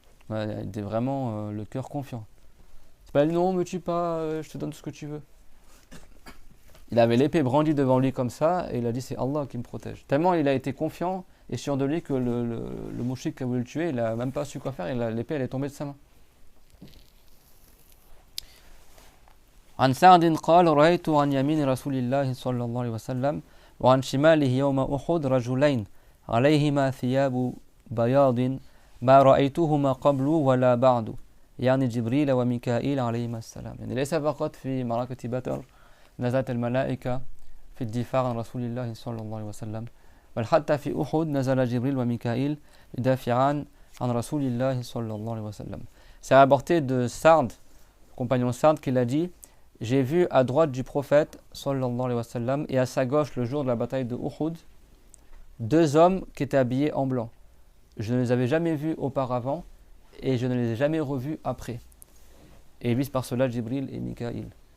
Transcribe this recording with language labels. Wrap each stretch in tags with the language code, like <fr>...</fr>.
<fr>Ouais, il était vraiment le cœur confiant. C'est pas dit non me tue pas, je te donne tout ce que tu veux. Il avait l'épée brandie devant lui comme ça et il a dit c'est Allah qui me protège. Tellement il a été confiant et sûr de lui que le mouchik qui a voulu le tuer, il n'a même pas su quoi faire et l'épée elle est tombée de sa main.</fr> <ar>عن سعد قال رأيت عن يمين رسول الله صلى الله عليه وسلم وعن شماله يوم أحد رجلين عليهما ثياب بياض ما رأيتهما قبل ولا بعد يعني جبريل وميكائيل عليهما السلام. يعني ليس فقط في معركة بدر نزلت الملائكة في الدفاع عن رسول الله صلى الله عليه وسلم بل حتى في أحد نزل جبريل وميكائيل يدافعان عن رسول الله صلى الله عليه وسلم.</ar> <fr>C'est rapporté de Sa'd, compagnon Sa'd, qui l'a dit j'ai vu à droite du prophète sallallahu alayhi wa sallam et à sa gauche le jour de la bataille de Uhud deux hommes qui étaient habillés en blanc. Je ne les avais jamais vus auparavant et je ne les ai jamais revus après. Et vice par cela Jibril et Mikaïl</fr>